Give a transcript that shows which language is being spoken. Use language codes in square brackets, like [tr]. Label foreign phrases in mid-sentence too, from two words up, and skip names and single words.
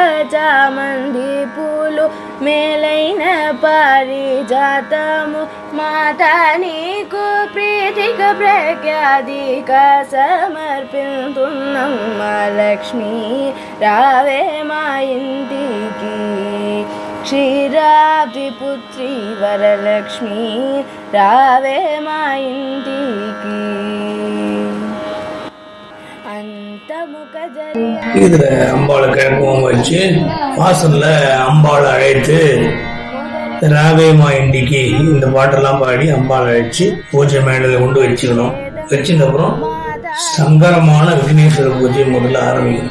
[te] చామంది పూలు మేలైన పారిజాతము మాతా నీకు ప్రీతిక ప్రఖ్యాతిక సమర్పింతున్నమ్మ, లక్ష్మీ రావే మాయింటికి, క్షీరాబ్ది పుత్రి వరలక్ష్మి రావే మాయింటికి. [ta] இதுல அம்பாளை கிழக்குவம் வச்சு வாசல்ல அம்பாளை அழைத்து [te] రావేమా ఇంటికి [ta] இந்த பாட்டெல்லாம் பாடி அம்பாளை அழைச்சு பூஜை மேடையில கொண்டு வச்சுக்கணும். வச்சுக்கு அப்புறம் சங்கரமான விக்னேஸ்வர பூஜை முதல்ல ஆரம்பிக்கணும்.